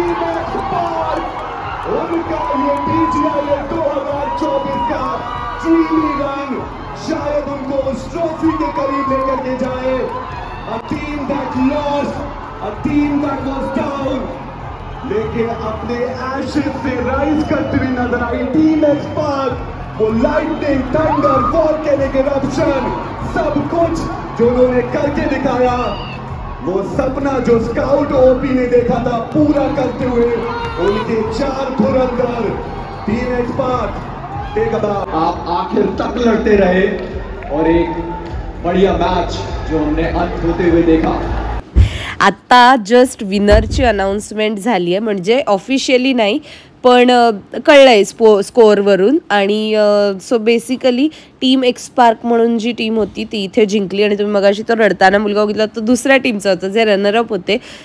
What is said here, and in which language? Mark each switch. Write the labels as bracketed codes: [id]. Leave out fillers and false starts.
[hi] उनका ये PGA 2024 का ड्रीमी रन शायद उनको उस ट्रॉफी के करीब लेकर के जाए. [en] A team that lost, a team that was down, [hi] लेकिन अपने ashes से rise करती हुई नजर आई टीम एक्सपर्ट. वो lightning, thunder, volcanic eruption, सब कुछ जो उन्होंने करके दिखाया, वो सपना जो स्काउट ओपी ने देखा था पूरा करते हुए उनके 4 धुरंधर टीम एक्सपर्ट. आप आखिर तक लड़ते रहे और एक बढ़िया मैच जो हमने अंत होते हुए देखा. [mr] आता जस्ट विनरची अनाउन्समेंट झाली आहे, म्हणजे ऑफिशियली नाही पण कळलं आहे स्कोअरवरून. आणि सो बेसिकली टीम एक्सपार्क म्हणून जी टीम होती ती इथे जिंकली. आणि तुम्ही मगाशी तो रडताना मुलगा बघितला, तो दुसऱ्या टीमचा होता, जे रनरअप होते.